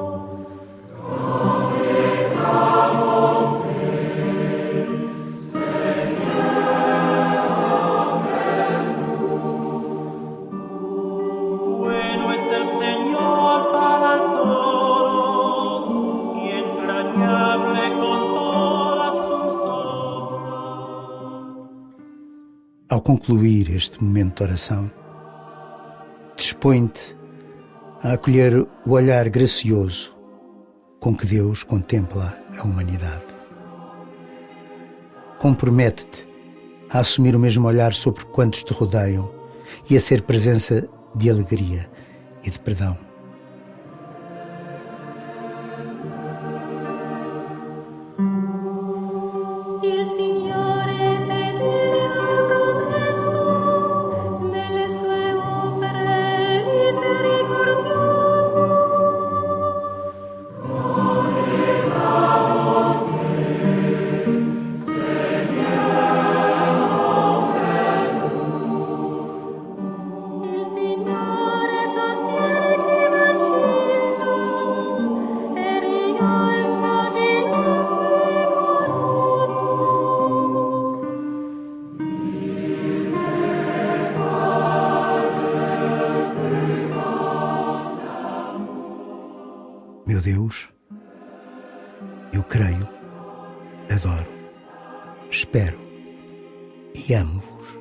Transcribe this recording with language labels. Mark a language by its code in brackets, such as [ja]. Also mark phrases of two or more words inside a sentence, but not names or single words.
[es] Bueno es el Señor para todos, y entrañable con todas sus obras. [pt] Ao concluir este momento de oração, dispõe-te a acolher o olhar gracioso com que Deus contempla a humanidade. Compromete-te a assumir o mesmo olhar sobre quantos te rodeiam e a ser presença de alegria e de perdão. [it] Il Signore è fedele alla promessa delle sue opere misericordioso. Il Signore sostiene chi vacilla e rialza chiunque caduto. [pt] Meu Deus, eu creio, adoro, espero e amo-vos.